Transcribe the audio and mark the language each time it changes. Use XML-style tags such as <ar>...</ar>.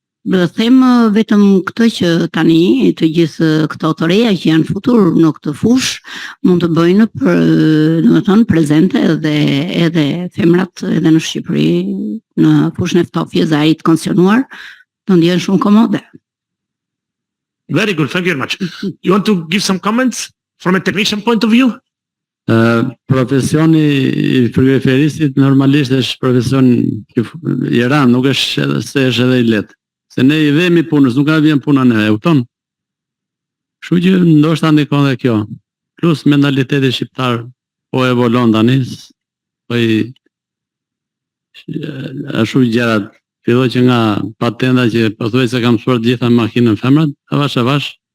<sq>Dhe them vetëm këtë që tani të gjithë këto të reja që janë futur në këtë fushë mund të bëjnë domethënë prezente edhe femrat edhe në Shqipëri në fushën e ftofjes dhe ai të kondicionuar të ndjehen shumë komode.</sq> <en>Very good, thank you very much. You want to give some comments from a technician point of view?</en> <sq>Profesioni i frigoriferistit normalisht është profesion i rëndë, nuk është se është edhe i lehtë. Se ne i vemi punës, nuk ka vjen puna ne, e kupton? Kështu që ndoshta ndikon dhe kjo. Plus mentaliteti shqiptar po evolon tani, po i ashtu gjërat filloi që nga patenta që pothuajse kam mësuar të gjitha makinën femrat, avash.</sq>